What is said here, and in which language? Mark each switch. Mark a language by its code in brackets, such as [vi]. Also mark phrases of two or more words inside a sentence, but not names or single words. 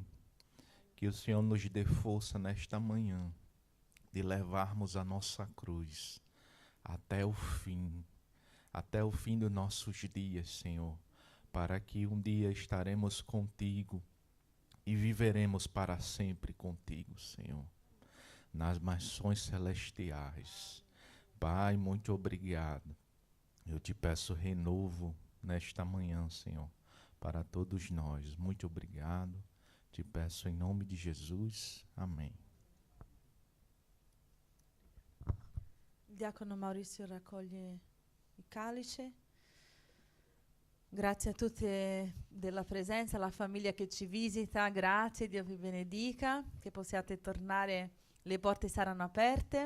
[pt] Que o Senhor nos dê força nesta manhã de levarmos a nossa cruz até o fim dos nossos dias, Senhor, para que um dia estaremos contigo e viveremos para sempre contigo, Senhor, nas mansões celestiais. Pai, muito obrigado. Eu te peço renovo nesta manhã, Senhor, para todos nós. Muito obrigado. Te peço em nome de Jesus. Amém. [it] Il diacono Maurizio raccoglie il calice. Grazie a tutti della presenza, alla famiglia che ci visita, grazie, Dio vi benedica, che possiate tornare, le porte saranno aperte.